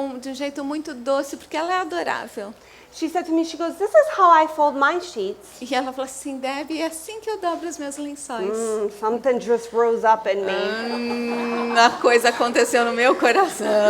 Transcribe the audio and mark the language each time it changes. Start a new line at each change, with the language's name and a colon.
Portuguese: de um jeito muito doce, porque ela é adorável.
English: she said to me, she goes, this is how I fold my sheets.
Portuguese: E ela falou assim, Debbie, é assim que eu dobro os meus lençóis.
English: Something just rose up in me.
Portuguese: A coisa aconteceu no meu coração.